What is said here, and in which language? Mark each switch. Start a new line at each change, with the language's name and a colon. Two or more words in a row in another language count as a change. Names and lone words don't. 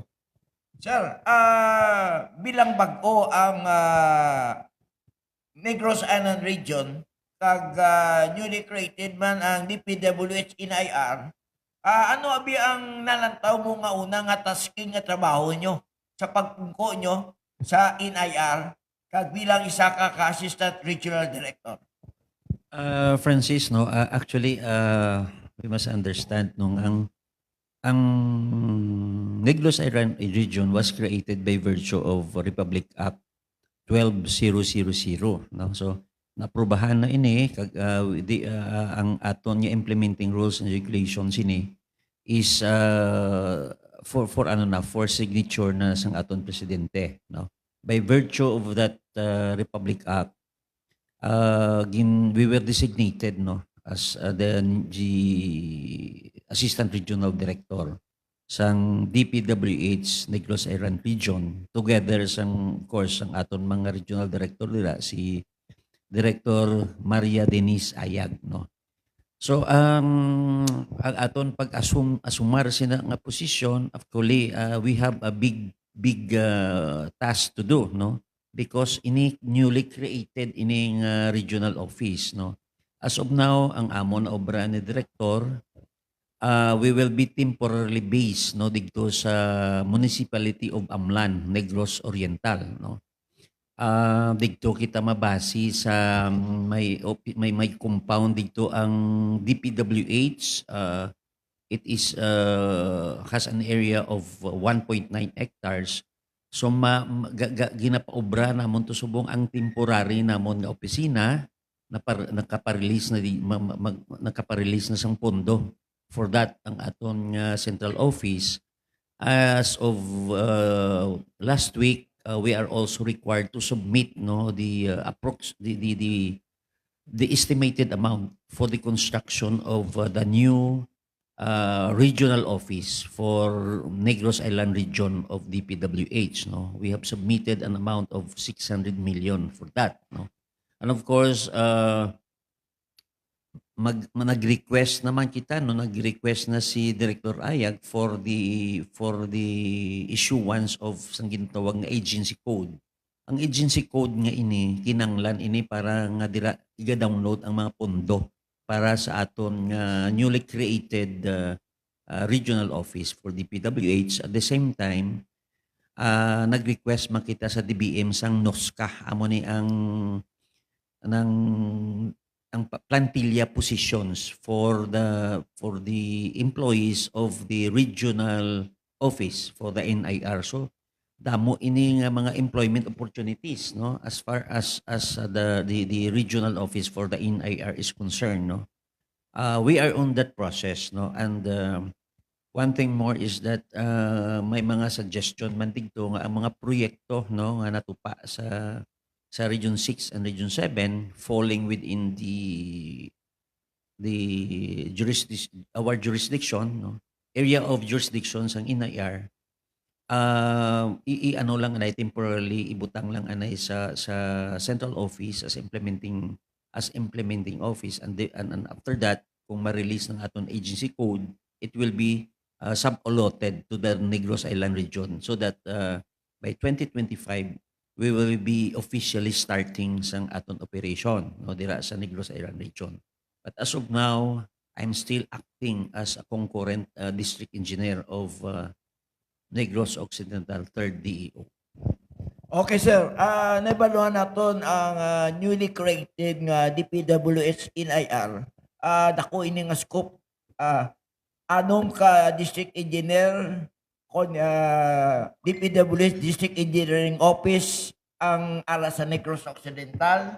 Hiligaynon: Sir, bilang bag-o ang Negros Island Region, kag
English: newly created
Hiligaynon: man ang DPWH NIR, ano abi ang nalantaw mo nga una nga tasking nga trabaho nyo sa pagpungko nyo sa NIR kag bilang isa ka ka-
English: assistant regional director? Francis, no, actually, we must understand
Hiligaynon: nung ang
English: Negros Island Region was created by virtue of Republic Act 12000, no?
Hiligaynon: So naprubahan na ini kag ang aton nga
English: implementing rules and regulations
Hiligaynon: ini is
English: for signature
Hiligaynon: na sang aton presidente, no?
English: By virtue of that Republic Act, we were designated, no, as the Assistant Regional Director sang DPWH Negros Island Region, together sang, of course,
Hiligaynon: ang aton mga
English: regional director nila si Director Maria Denise Ayag, no.
Hiligaynon: So ang aton pag-asumar sina nga posisyon,
English: actually we have a big task to do, no, because ini newly created ining regional office, no. As of now,
Hiligaynon: ang amon obra ni director,
English: we will be temporarily based,
Hiligaynon: no, dito sa Municipality of Amlan, Negros Oriental, no. Dito kita mabasi sa may compound dito ang DPWH.
English: It is has an area of 1.9 hectares.
Hiligaynon: So ginapaobra namon to subong ang temporary namon nga opisina na nakaparelease na sang pondo
English: for that
Hiligaynon: ang aton central office.
English: As of last week, we are also required to submit, no, the estimated amount for the construction of the new regional office for Negros Island region of DPWH, no. We have submitted an amount of 600 million for that, no. And of course,
Hiligaynon: nag-request naman kita, no, nag-request na si Director Ayag
English: for the issuance of
Hiligaynon: sang ginatawag nga
English: agency code.
Hiligaynon: Ang
English: agency code
Hiligaynon: nga ini kinanglan ini para nga dira iga-download ang mga pondo para sa aton nga
English: newly created regional office for DPWH. At the same time,
Hiligaynon: nag-request man kita sa DBM sang NOSCA amo ni ng
English: plantilla positions for the employees of the regional office for the NIR. So
Hiligaynon: damo ini nga mga
English: employment opportunities, no, as far as the regional office for the NIR is concerned, no. We are on that process, no, and one thing more is that
Hiligaynon: may mga suggestion man dito nga ang mga proyekto, no, nga natupa sa
English: Region 6 and Region 7 falling within our jurisdiction, no, area of jurisdiction sang NIR.
Hiligaynon: Ano lang anay
English: temporarily
Hiligaynon: ibutang lang anay sa
English: central office as implementing office, and after that
Hiligaynon: kung ma-release ng aton
English: agency code, it will be sub-allotted to the Negros Island region, so that by 2025 we will be officially starting
Hiligaynon: sang aton
English: operation, no,
Hiligaynon: dira sa
English: Negros Island region. But as of now, I'm still acting as a concurrent district engineer of Negros Occidental 3rd DEO. Okay, sir.
Hiligaynon: Naibaluhan naton ang newly created nga DPWH NIR. Dako ini nga scope. Anong ka district engineer kon DPWH District Engineering Office ang ara sa Negros Occidental.